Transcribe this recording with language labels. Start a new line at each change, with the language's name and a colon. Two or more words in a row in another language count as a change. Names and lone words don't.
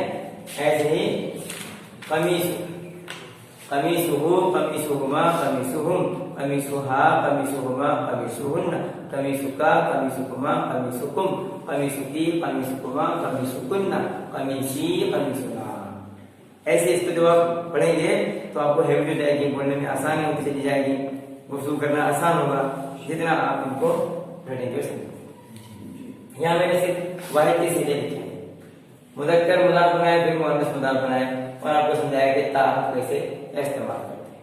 Urdu: ایسے ہی
Arabic: قميص، قميصه، قميصهما، قميصهم، قميصها، قميصهما، قميصهن، قميصك، قميصكما، قميصكم، قميصك، قميصكما، قميصكن، قميصي, कमीसुना।
Urdu: ایسے اس کو جب آپ پڑھیں گے تو آپ کو ہیبٹ ہو جائے گی، بولنے میں آسانی ہوتی چلی جائے گی، وصول کرنا آسان ہوگا جتنا آپ ان کو پڑھیں گے. یہاں میں نے صرف واحد کے سیدھے لکھے ہیں، مذکر مضاف بنائے، پھر مؤنث مضاف بنائے اور آپ کو سمجھایا کہ تا کیسے استعمال کرتے ہیں.